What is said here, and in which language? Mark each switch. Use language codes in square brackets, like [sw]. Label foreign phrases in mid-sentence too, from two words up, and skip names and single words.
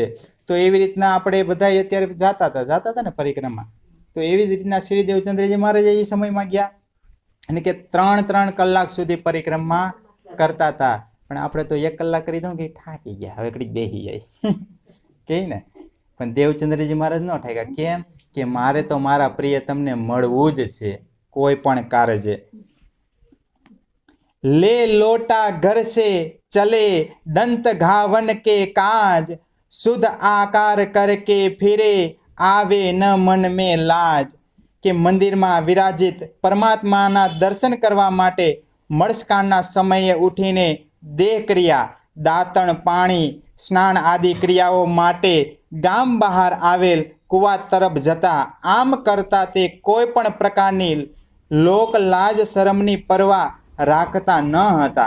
[gu] તો એવી રીતના આપણે બધા અત્યારે જાતા હતા ને પરિક્રમા, તો એવી જ રીતના શ્રી દેવચંદ્રજી મહારાજ એ સમયમાં ગયા અને કે 3 કલાક સુધી પરિક્રમા કરતા હતા। પણ આપણે તો 1 કલાક કરી દઉં કે થાકી ગયા હવે કડીક બેસી જાય કે ને, પણ દેવચંદ્રજી મહારાજ ન ઠાક્યા, કેમ કે મારે તો મારા પ્રિય તમને મળવું જ છે કોઈ પણ કારજે। [hi] ले लोटा घर से चले दंत घावन के काज शुद्ध आकार करके फिरे आवे न मन में लाज। [gu] કે મંદિરમાં વિરાજિત પરમાત્માના દર્શન કરવા માટે મળસ્કાળના સમયે ઉઠીને દેહ ક્રિયા, દાંતણ પાણી, સ્નાન આદિ ક્રિયાઓ માટે ગામ બહાર આવેલ કુવા તરફ જતા. આમ કરતા તે કોઈ પણ પ્રકારની લોક લાજ શરમની પરવા રાખતા ન હતા.